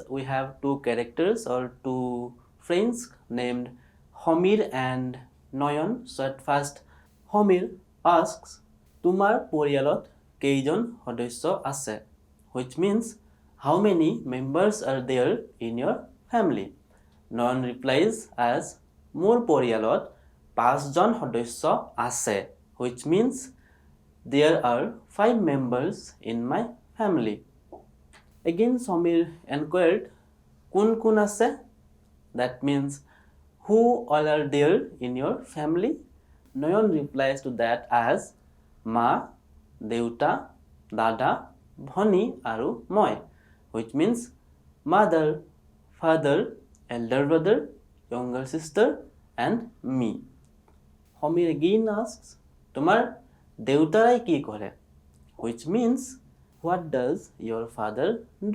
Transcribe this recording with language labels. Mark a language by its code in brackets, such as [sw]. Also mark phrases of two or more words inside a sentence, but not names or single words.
[en] We have two characters or two friends named Homir and Noyon. So at first Homir asks, [as] তোমাৰ পৰিয়ালত কেইজন সদস্য আছে, [en] which means how many members are there in your family? Noyon replies as [as] মোৰ পৰিয়ালত 5 জন সদস্য আছে, [en] which means there are 5 members in my family. Again Samir inquired, [as] কোন কোন আছে? [en] That means who all are there in your family? Noyon replies to that as [as] মা, দেউতা, দাদা, ভনী আৰু মই, [en] which means mother, father, elder brother, younger sister and me. Homir again asks, [as] তোমাৰ দেউতাৰাই কি কৰে? [en] Which means, what does your father do?